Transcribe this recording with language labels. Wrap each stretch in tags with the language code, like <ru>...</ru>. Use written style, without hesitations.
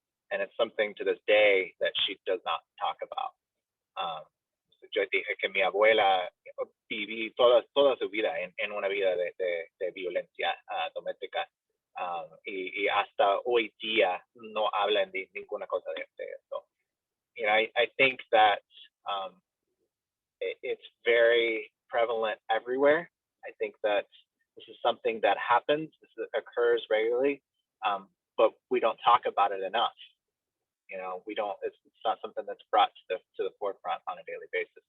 <en>And it's something to this day that she does not talk about.</en> <es>Yo dije que mi abuela viví toda su vida en una vida de violencia doméstica, y hasta hoy día no hablan de ninguna cosa de esto.</es> <en>I think that it's very prevalent everywhere. I think that this is something that happens, occurs regularly, but we don't talk about it enough. It's not something that's brought to the forefront on a daily basis.</en>